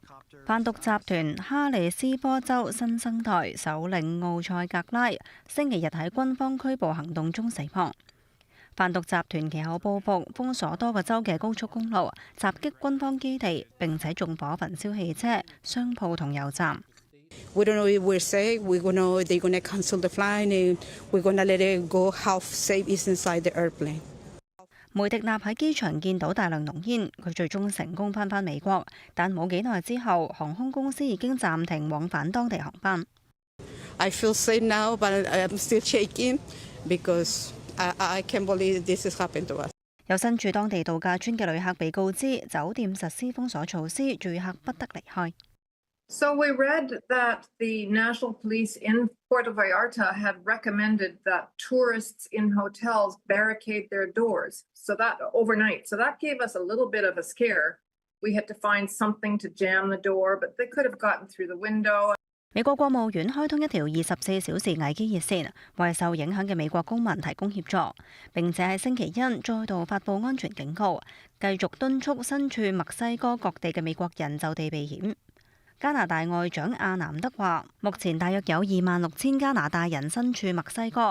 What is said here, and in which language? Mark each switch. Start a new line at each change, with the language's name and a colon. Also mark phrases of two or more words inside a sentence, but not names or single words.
Cantonese: 販毒集團哈里斯科州新生代首領奧塞格拉星期日喺軍方拘捕行動中死亡。販毒集團其後報復，封鎖多個州嘅高速公路，襲擊軍方基地，並且縱火焚燒汽車、商鋪同油站。
English: We don't know if we're safe. We don't know if they're going to cancel the flight and we're going to let it go. How safe is inside the airplane?
Cantonese: 梅迪納喺機場見到大量濃煙，佢最終成功返美國，但冇幾耐之後，航空公司已經暫停往返當地航班。
English: I feel safe now, but I'm still shaking because I can't believe this has happened to us.
Cantonese: 有身處當地度假村嘅旅客被告知，酒店實施封鎖措施，住客不得離開。
English: So we read that the National Police in Puerto Vallarta had recommended that tourists in hotels barricade their doors so that overnight. So that gave us a little bit of a scare. We had to find something to jam the door, but they could have gotten through the window.
Cantonese: 美國國務院開通一條24小時危機熱線，為受影響嘅美國公民提供協助，並且喺星期一再度發布安全警告，繼續敦促身處墨西哥各地嘅美國人就地避險。加拿大外長阿南德話：目前大約有26,000加拿大人身處墨西哥。